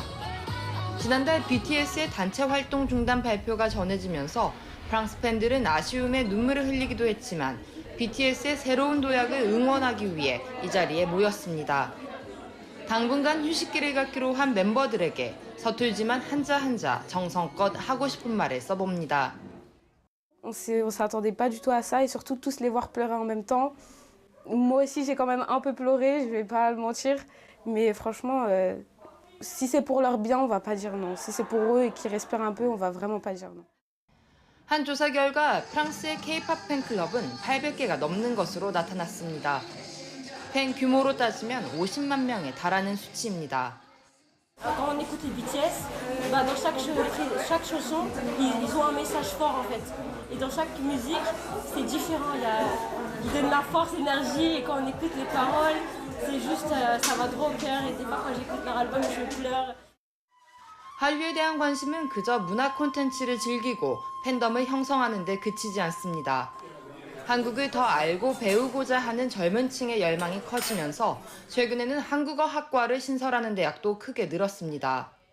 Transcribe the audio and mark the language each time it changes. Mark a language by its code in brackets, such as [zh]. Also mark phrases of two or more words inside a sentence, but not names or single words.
[ko] 지난달 BTS의 단체 활동 중단 발표가 전해지면서 프랑스 팬들은 아쉬움에 눈물을 흘리기도 했지만 BTS의 새로운 도약을 응원하기 위해 이 자리에 모였습니다. 당분간 휴식기를 갖기로 한 멤버들에게 서툴지만 한자 한자 정성껏 하고 싶은 말을 써봅니다. [fr] On s'attendait pas du tout à ça et surtout tous les voir pleurer en même temps. Moi aussi j'ai quand même un peu pleuré, je vais pas le mentir, mais franchement si c'est pour leur bien, on va pas dire non. Si c'est pour eux et qu'ils respirent un peu, on va vraiment pas dire non. [ko] 한 조사 결과 프랑스의 K-팝 팬클럽은 800개가 넘는 것으로 나타났습니다. 팬 규모로 따지면 50만 명에 달하는 수치입니다. [fr] Quand on écoute les BTS, dans chaque chanson, ils ont un message fort en fait. Et dans chaque musique, c'est différent. Ils donnent la force, l'énergie, et quand on écoute les paroles, c'est juste, ça va droit au cœur. Et des fois, quand j'écoute leur album, je pleure. [ko] 한류에 대한 관심은 그저 문화 콘텐츠를 즐기고 팬덤을 형성하는 데 그치지 않습니다. 한국을 더 알고 배우고자 하는 젊은 층의 열망이 커지면서 최근에는 한국어 학과를 신설하는 대학도 크게 늘었습니다.